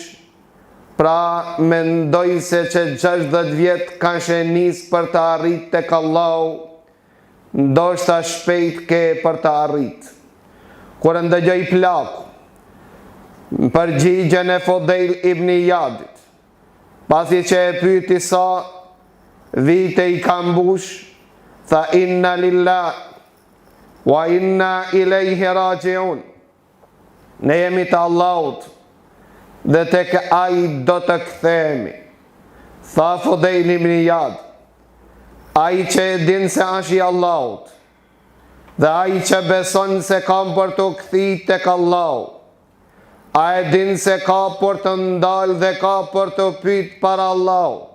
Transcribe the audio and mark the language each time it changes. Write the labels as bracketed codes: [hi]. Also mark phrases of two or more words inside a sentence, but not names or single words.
[sq] Pra mendoj se që 60 vjet kanë shenis për të arrit tek Allahu, ndoshta shpejt ke për të arrit. Kur ndëgjoj plaku përgjigjen e Fudail ibn Iyadit, pasi që e pyeti sa vite i ka mbush, tha: [ar] إنا لله وإنا إليه راجعون. [sq] Ne jemi të Allahut dhe tek ai do të kthehemi. Tha Fudail ibn Iyad: ai që e din se është i Allahut dhe ai që beson se ka për të kthyer tek Allahu, a e din se ka për të ndalë dhe ka për të pyet para Allahut.